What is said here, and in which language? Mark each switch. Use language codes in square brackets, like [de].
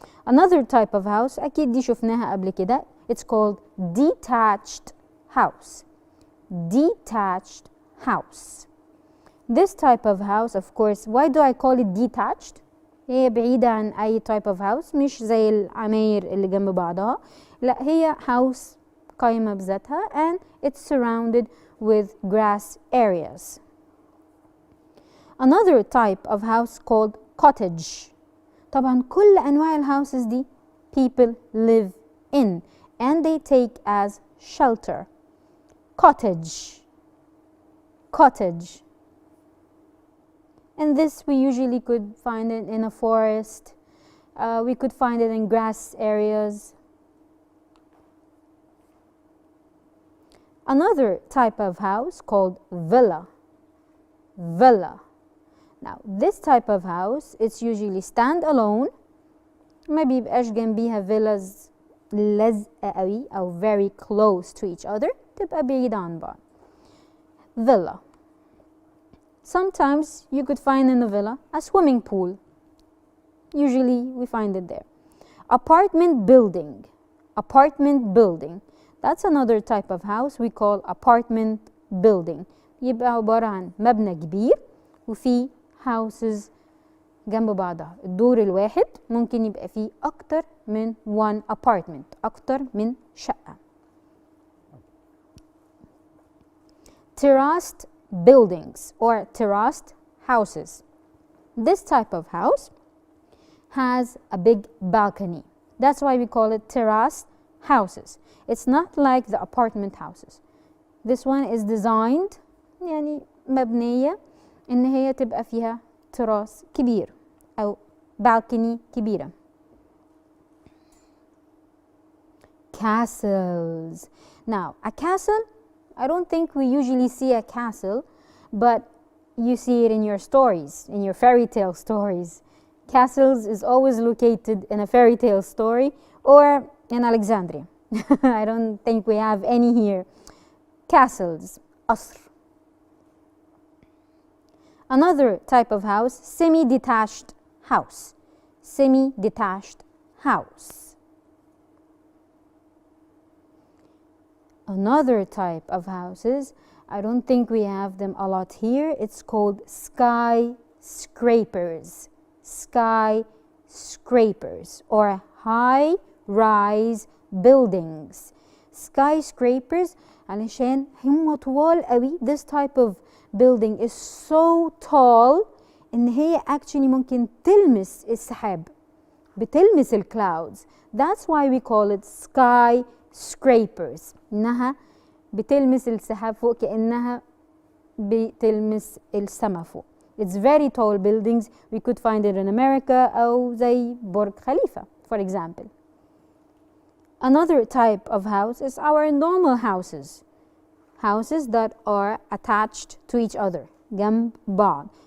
[en] Another type of house [ar] أكيد دي شفناها قبل كده. [en] It's called detached house. Detached house. This type of house, of course, why do I call it detached? [ar] هي بعيدة عن أي [en] type of house، [ar] مش زي العماير اللي جنب بعضها، لا هي house قايمة بذاتها [en] and it's surrounded with grass areas. Another type of house called cottage. [ar] طبعا كل أنواع الهouses دي [en] people live in and they take as shelter. Cottage. Cottage. And this we usually could find it in a forest. We could find it in grass areas. Another type of house called villa. Villa. Now this type of house it's usually stand alone. [ar] ما بيبقاش جنبيها villas لازقة قوي أو [en] very close to each other، [ar] تبقى بعيدة عن بعض. [en] Villa. Sometimes you could find in a villa a swimming pool. Usually we find it there. Apartment building. Apartment building. That's another type of house we call apartment building. [ar] يبقى عبارة عن مبنى كبير وفي houses جنب بعضها. الدور الواحد ممكن يبقى فيه أكتر من [en] one apartment، [ar] أكتر من شقة. [en] Terraced buildings or terraced houses. This type of house has a big balcony. That's why we call it terraced houses. It's not like the apartment houses. This one is designed [ar] يعني مبنية إن هي تبقى فيها تراس كبير أو balcony كبيرة. [en] Castles. Now a castle, I don't think we usually see a castle, but you see it in your stories, in your fairy tale stories. Castles is always located in a fairy tale story or in Alexandria. I don't think we have any here. Castles, قصر. Another type of house, semi-detached house. Semi-detached house. Another type of houses, I don't think we have them a lot here. It's called skyscrapers. Skyscrapers or high-rise buildings. [ar] Skyscrapers علشان هم طوال قوي. [en] This type of building is so tall [ar] إن هي [en] actually [ar] ممكن تلمس السحاب. بتلمس ال clouds. [en] That's why we call it skyscrapers. [ar] إنها بتلمس السحاب فوق كأنها بتلمس السما فوق. [en] It's very tall buildings. We could find it in America [ar] أو زي برج خليفة [en] for example. Another type of house is our normal houses. Houses that are attached to each other. [ar] جنب بعض.